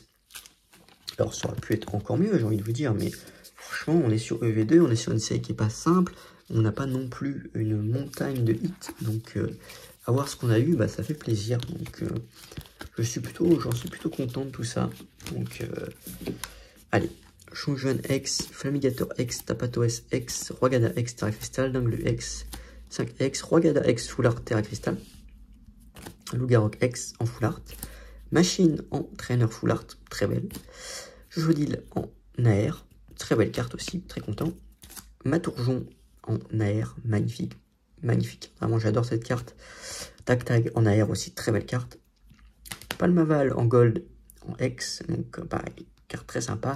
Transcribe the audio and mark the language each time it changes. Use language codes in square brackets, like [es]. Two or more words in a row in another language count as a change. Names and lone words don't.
[fr] Alors, ça aurait pu être encore mieux, j'ai envie de vous dire. Mais franchement, on est sur EV2. On est sur une série qui n'est pas simple. On n'a pas non plus une montagne de hits. Donc, à voir ce qu'on a eu, bah, ça fait plaisir. Donc, j'en suis plutôt content de tout ça. Donc, allez. Chonjuan X, Flamigator X, Tapatoes X, Roigada X, Terra Cristal, Dinglu X, 5X, Roigada X, Full Art, Terra Cristal, Lougarok X en [en] Full Art, [fr] Machine en [en] Trainer Full Art, [fr] très belle, Jodil en Air, très belle carte aussi, très content, Matourjon en Air, magnifique, vraiment j'adore cette carte, Tac Tag en Air aussi, très belle carte, Palmaval en Gold en X, donc pareil, carte très sympa.